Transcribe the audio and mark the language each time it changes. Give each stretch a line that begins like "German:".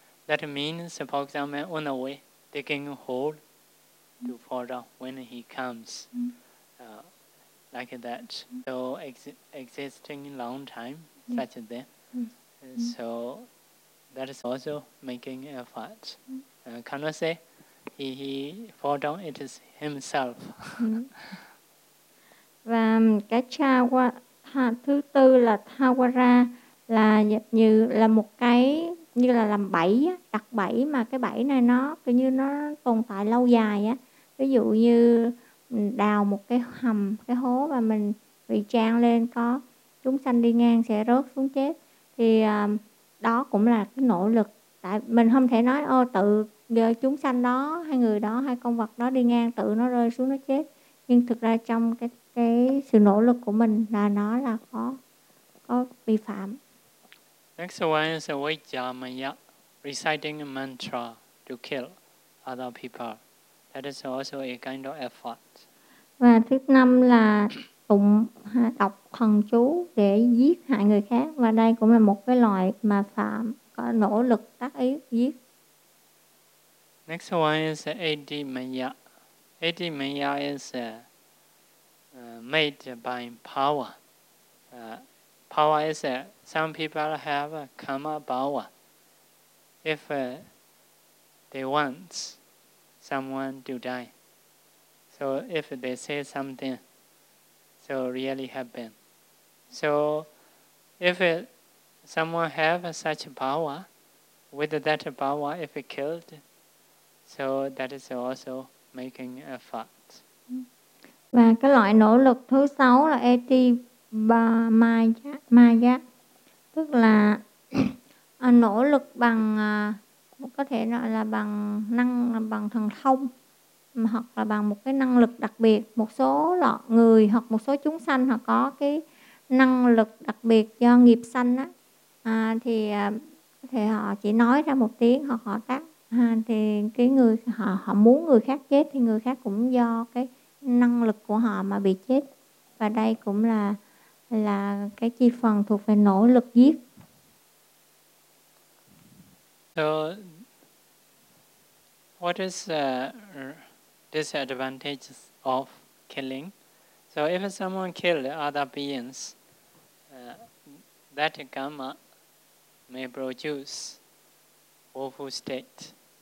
English: That means, for example, on the way, taking hold to fall down when he comes, like that. So existing long time, such as that. So that is also making effort. Cannot say he fall down, it is himself.
Vietnamese: Và cái thứ tư là thawara, là như là một cái như là làm bẫy, đặt bẫy, mà cái bẫy này nó kiểu như nó tồn tại lâu dài á. Ví dụ như đào một cái hầm, cái hố, và mình bị trang lên, có chúng sanh đi ngang sẽ rớt xuống chết, thì đó cũng là cái nỗ lực. Tại mình không thể nói ô tự chúng sanh đó hay người đó hay con vật đó đi ngang tự nó rơi xuống nó chết, nhưng thực ra trong cái sự nỗ lực của mình là nó là có vi phạm.
English: Next one is vajjamaya, reciting a mantra to kill other people. That is also a kind of effort.
Vietnamese: Và thứ năm là tụng đọc thần chú để giết hại người khác. Và đây cũng là một cái loại mà phạm, có nỗ lực tác ý giết.
English: Next one is adimaya. Adimaya is made by power. Power is some people have karma power. If they want someone to die, So if they say something, so really happen. So if someone have such power, with that power, if it killed, so that is also making a fault.
Vietnamese: Và cái loại nỗ lực thứ sáu là eti ba maya maya, tức là nỗ lực bằng có thể gọi là bằng năng, bằng thần thông, hoặc là bằng một cái năng lực đặc biệt. Một số loại người hoặc một số chúng sanh họ có cái năng lực đặc biệt do nghiệp sanh á, thì họ chỉ nói ra một tiếng hoặc họ tắt, thì cái người họ muốn người khác chết thì người khác cũng do cái năng lực của họ mà bị chết. Và đây cũng là cái chi phần thuộc về nỗ lực giết.
English: So what is disadvantage of killing? So if someone killed other beings, that karma may produce woeful state.